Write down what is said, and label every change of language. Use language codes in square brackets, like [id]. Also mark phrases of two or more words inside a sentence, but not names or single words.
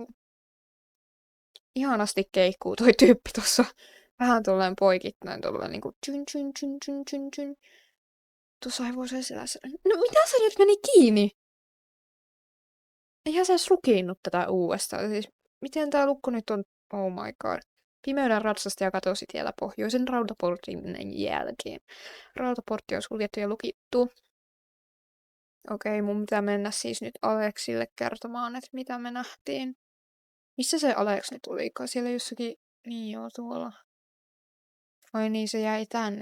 [fi] Ihanasti keikkuu toi tyyppi tossa. Vähän tolleen poikittain tolleen niinku tyn. Tuossa hevosen selässä. No mitä se nyt meni kiinni? Eihän se edes rukiinnut tätä uudestaan. Siis, miten tää lukko nyt on? [en] Oh my god. [fi] Pimeyden ratsastaja katosi tiellä pohjoisen rautaportin jälkeen. Rautaportti on suljettu ja lukittu. Okei, mun pitää mennä siis nyt Aleksille kertomaan, että mitä me nähtiin. Missä se Aleks nyt olikaan? Siellä jossakin... Niin joo, tuolla. Ai niin, se jäi tänne.